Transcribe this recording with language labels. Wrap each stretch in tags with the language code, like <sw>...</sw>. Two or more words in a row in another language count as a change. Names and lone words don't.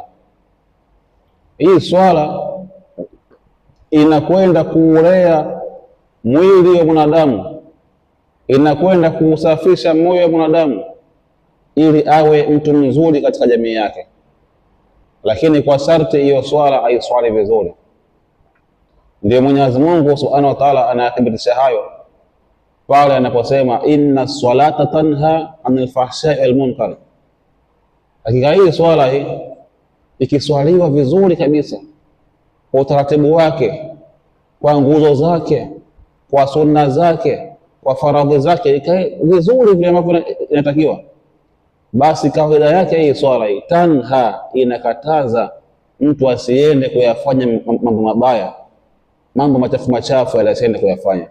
<sw>Hii swala inakwenda kuulea mwili wa mwanadamu, inakwenda kusafisha moyo wa mwanadamu ili awe mtu mzuri katika jamii yake. Lakini kwa sharti hiyo swala aiswali vizuri. Ndio Mwenyezi Mungu</sw> <ar>سبحانه وتعالى</ar> <sw>anathibitisha hayo pale anaposema</sw> <ar>إن الصلاة تنهى عن الفحشاء والمنكر.</ar> <sw>Hakika hii swala hii ikiswaliwa vizuri kabisa kwa utaratibu wake, kwa nguzo zake, kwa sunna zake, kwa faradhi zake, ikae vizuri vile ambavyo inatakiwa, basi kawaida yake hii swala hii tanha, inakataza mtu asiende kuyafanya mambo mabaya, mambo machafu machafu asiende kuyafanya.</sw>